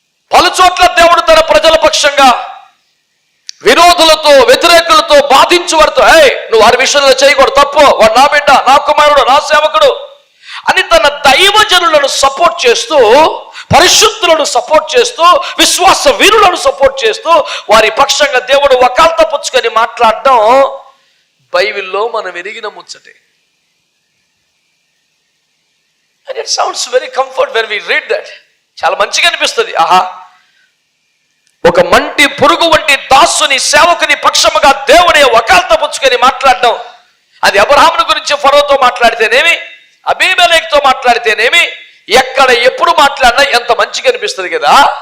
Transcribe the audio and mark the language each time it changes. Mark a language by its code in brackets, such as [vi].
[te] పలుచోట్ల దేవుడు తన ప్రజల పక్షంగా విరోధులతో వ్యతిరేకులతో బాధించువారితో, నువ్వు వారి విషయంలో చేయకూడదు, తప్పు, వాడు నా బిడ్డ, నా కుమారుడు, నా సేవకుడు అని తన దైవజనులను సపోర్ట్ చేస్తూ, పరిశుద్ధులను సపోర్ట్ చేస్తూ, విశ్వాస వీరులను సపోర్ట్ చేస్తూ వారి పక్షంగా దేవుడు వకాల్తా పుచ్చుకొని మాట్లాడడం బైబిల్లో మనం ఎరిగిన ముచ్చటే. [en] And it sounds very comfort when we read that. [te] చాలా మంచిగా అనిపిస్తుంది. ఆహా, ఒక మంటి పురుగు వంటి దాసుని సేవకుని పక్షముగా దేవుడే వకాల్తా పుచ్చుకొని మాట్లాడడం, అది అబ్రహాముని గురించి ఫరోతో మాట్లాడితేనేమి, అబీమెలెకుతో మాట్లాడితేనేమి, ఎక్కడ ఎప్పుడు మాట్లాడినా ఎంత మంచిగా అనిపిస్తుంది కదా.